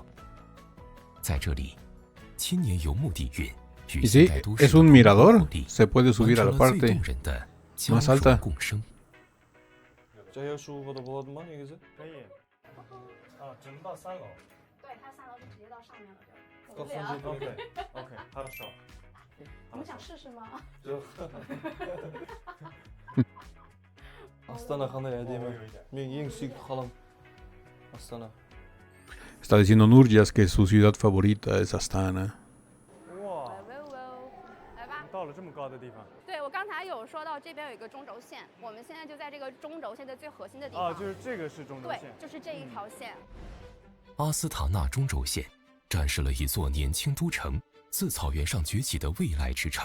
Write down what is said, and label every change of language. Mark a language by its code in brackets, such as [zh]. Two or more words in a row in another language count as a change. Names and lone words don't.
[zh] 在这里，千年游牧底蕴与现代都市的共同活力，完成了最动人的江水共生。可以。只能到3楼。对，它3楼就直接到上面了。 [ru] OK， хорошо。你们想试试吗 [kk] Astana қандай әдемі. Мен ең сүйікті қалам Astana. [es] Está diciendo Nurjas que su ciudad favorita es Astana. [zh] 哇，来吧，到了这么高的地方。对，我刚才有说到这边有一个中轴线，我们现在就在这个中轴线的最核心的地方。就是这个是中轴线。对，就是这一条线。阿斯塔纳中轴线展示了一座年轻都城自草原上崛起的未来之城。